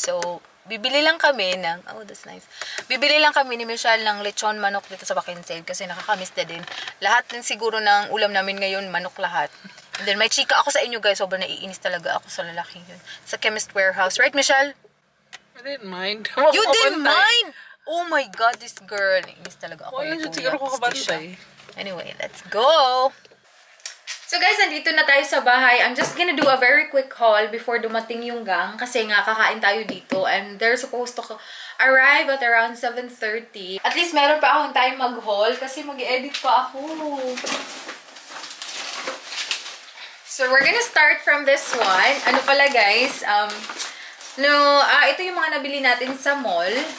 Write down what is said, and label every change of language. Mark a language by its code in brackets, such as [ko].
[tl] So, bibili lang kami ng, [en] oh, that's nice. [tl] Bibili lang kami ni Michelle ng lechon manok dito sa Bakinsale kasi nakakamiss na din. Lahat din siguro ng ulam namin ngayon, manok lahat. And then, may chika ako sa inyo, guys. Sobrang naiinis talaga ako sa lalaki yun. Sa Chemist Warehouse. [en] Right, Michelle? I didn't mind. You didn't mind? Oh my God, this girl. [tl] Naiinis talaga ako. Wala siya siguro ko kabantay. [en] Anyway, let's go! [tl] So guys, nandito na tayo sa bahay. [en] I'm just gonna do a very quick haul before dumating yung gang. [tl] Kasi nga, kakain tayo dito. [en] And they're supposed to arrive at around 7:30. [tl] At least meron pa akong time mag-haul kasi mag-edit pa ako. [en] So we're gonna start from this one. [tl] Ano pala guys, ito yung mga nabili natin sa mall.